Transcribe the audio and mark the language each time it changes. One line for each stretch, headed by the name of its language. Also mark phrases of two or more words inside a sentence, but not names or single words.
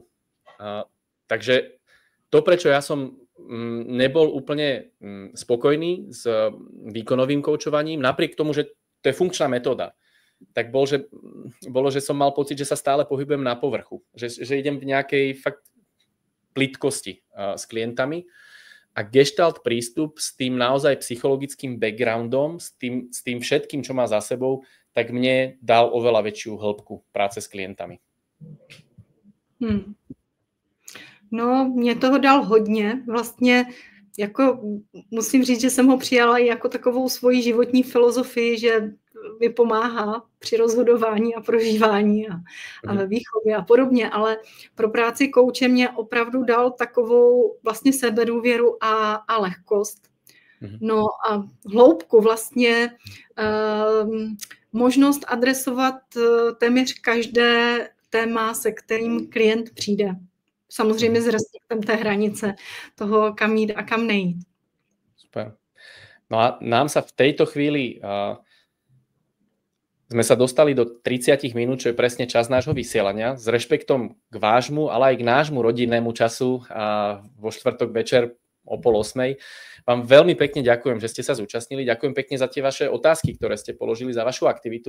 Slovak: Takže to, prečo ja som nebol úplne spokojný s výkonovým koučovaním, napriek tomu, že to je funkčná metóda, tak bolo, že som mal pocit, že sa stále pohybujem na povrchu, že idem v nejakej fakt plitkosti s klientami a gestalt prístup s tým naozaj psychologickým backgroundom, s tým všetkým, čo má za sebou, tak mne dal oveľa väčšiu hĺbku práce s klientami.
Czech: No, mě toho dal hodně. Vlastně jako musím říct, že jsem ho přijala i jako takovou svoji životní filozofii, že mi pomáhá při rozhodování a prožívání a ve výchově a podobně, ale pro práci kouče mě opravdu dal takovou vlastně sebedůvěru a lehkost. No a hloubku vlastně možnost adresovat téměř každé téma, se kterým klient přijde. Samozřejmě s respektem té hranice toho, kam jít a kam nejít. Super.
Slovak: No a nám sa v tejto chvíli sme sa dostali do 30 minút, čo je presne čas nášho vysielania. S rešpektom k vášmu, ale aj k nášmu rodinnému času vo štvrtok večer o 7:30. Vám veľmi pekne ďakujem, že ste sa zúčastnili. Ďakujem pekne za tie vaše otázky, ktoré ste položili, za vašu aktivitu.